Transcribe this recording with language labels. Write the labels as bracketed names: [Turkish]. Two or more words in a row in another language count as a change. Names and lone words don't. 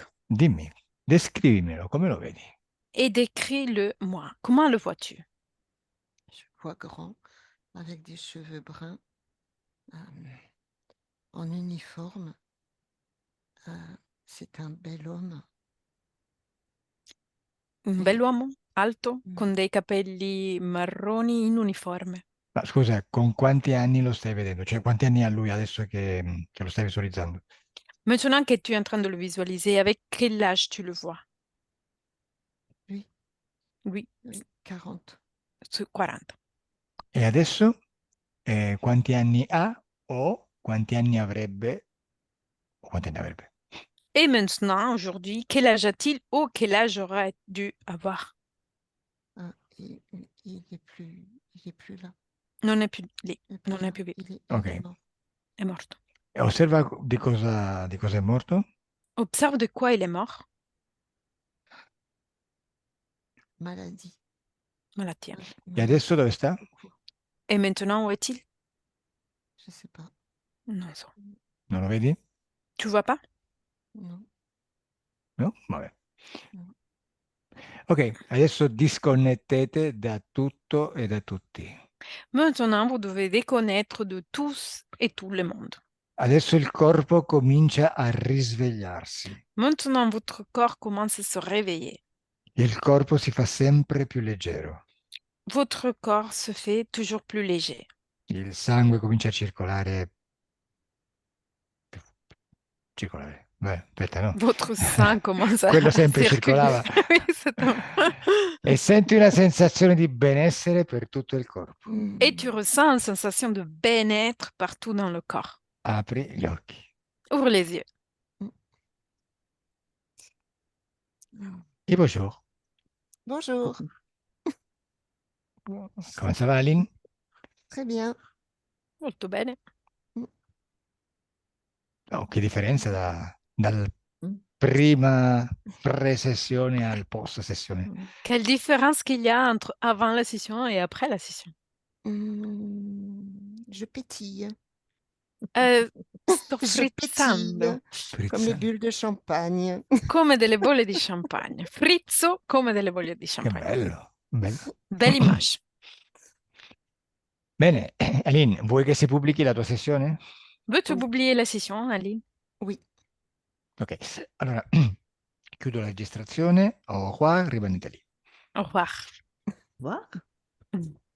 [Italian] Dimmi, descrivimelo, come lo vedi? [French] et décris-le moi. Comment le vois-tu? Je fois grand, avec des cheveux bruns, en uniforme. C'est un bel homme. Un Et- [Italian] bell'uomo alto Mm. con dei capelli marroni in uniforme. Ma scusa, con quanti anni lo stai vedendo? Cioè, quanti anni ha lui adesso che lo stai visualizzando? [French] Maintenant que tu es en train de le visualiser, avec quel âge tu le vois? Lui, Lui, 40. [Italian] su 40. E adesso quanti anni ha o quanti anni avrebbe o quanti anni avrebbe? [French] Et maintenant, aujourd'hui, quel âge a-t-il ou quel âge aurait dû avoir? Ah, il est plus là. [Italian] Non è più lì, [French] Il est plus [Italian] non è [French] là. [Italian] più lì, Ok. [French] Il est mort. [Italian] è morto. E osserva di cosa è morto? [French] Observe de quoi il est mort. Maladie. [Italian] Malattia. E adesso dove sta? [French] Beaucoup. Et maintenant, où est-il? Je sais pas. [Italian] Non so. Non lo vedi? [French] Tu vois pas? Non. [Italian] No? Vabbè. No. Ok, adesso disconnettete da tutto e da tutti. [French] Maintenant, vous devez déconnaître de tous et tout le monde. [Italian] Adesso il corpo comincia a risvegliarsi. [French] Maintenant, votre corps commence à se réveiller. [Italian] Il corpo si fa sempre più leggero. [French] Votre corps se fait toujours plus léger. [Italian] Il sangue comincia a circolare. Circolare. Beh, aspetta, no. [French] Votre sang commence à [Italian] Quello sempre [French] circuler. [Italian] circolava. [French] Oui, c'est un- [Italian] E senti una sensazione di benessere per tutto il corpo. [French] Et tu ressens une sensation de bien-être partout dans le corps. [Italian] Apri gli occhi. [French] Ouvre les yeux. E bonjour. Bonjour. Come ça va, Aline? Très bien. [Italian] Molto bene. Oh, che differenza dal prima pre-sessione al post-sessione. [French] Quelle différence qu'il y a entre avant la session et après la session? Je pétille. [Italian] Sto [French] Je [Italian] frizzando [French] pétille comme les bulles de champagne. [Italian] come delle bolle di champagne. Frizzo come delle bolle di Che champagne. bello, bello. [French] Belle image. [Italian] Bene, Aline, vuoi che si pubblichi la tua sessione? [French] Veux-tu Oui. oublier la session, Aline? Oui. [Italian] Ok, allora chiudo la registrazione. [French] Au revoir, [Italian] rimanete lì. [French] Au revoir. Voir?